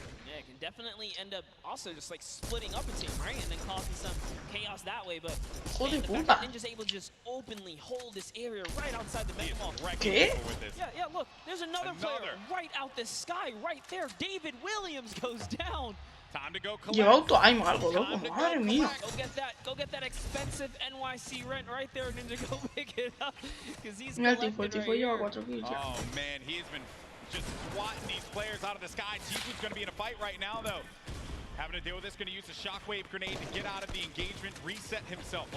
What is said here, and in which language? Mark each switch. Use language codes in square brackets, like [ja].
[en] Yeah, it can definitely end up also just like splitting up a team, right? And then causing some chaos that way. But man, the fact that Ninja's able to just openly hold this area right outside the mega mall. Yeah, look, there's another player right out the sky, right there. David Williams goes down. Time to go collect. [es] Lleva auto-aim algo, loco, madre mía. [en] Go get that expensive NYC rent right there, Ninja. Go pick it up, because he's [es] Mira, el tifo lleva 4 kills. [en] Oh man, he's been just swatting these players out of the sky. Tifu's going to be in a fight right now, though. Having to deal with this, going to use a shockwave grenade to get out of the engagement, reset himself.